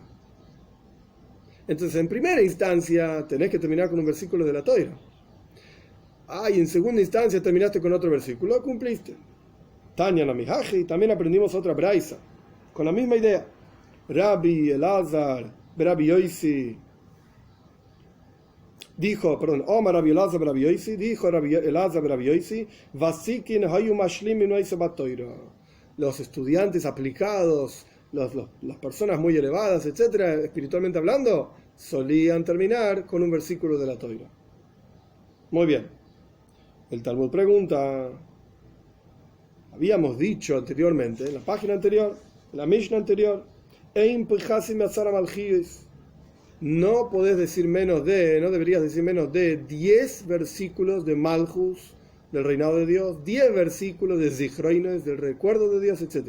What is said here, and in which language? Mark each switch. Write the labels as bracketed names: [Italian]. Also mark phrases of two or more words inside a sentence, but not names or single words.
[Spanish] Entonces, en primera instancia, tenés que terminar con un versículo de la Toira. Y en segunda instancia terminaste con otro versículo, cumpliste. [Aramaic] תניא נמי הכי, [Spanish] también aprendimos otra braisa, con la misma idea. Rabbi Elazar, Rabbi Yoisi, dijo, perdón, [Hebrew] אמר רבי אלעזר רבי יוסי, dijo Rabbi Elazar Rabbi Yoisi, ותיקין היו משלימין בתורה. [Spanish] Los estudiantes aplicados, las personas muy elevadas, etcétera, espiritualmente hablando, solían terminar con un versículo de la Toira. Muy bien. El Talmud pregunta, habíamos dicho anteriormente, en la página anterior, en la Mishnah anterior, no podés decir menos de, no deberías decir menos de 10 versículos de Malchus, del reinado de Dios, 10 versículos de Zichroines, del recuerdo de Dios, etc.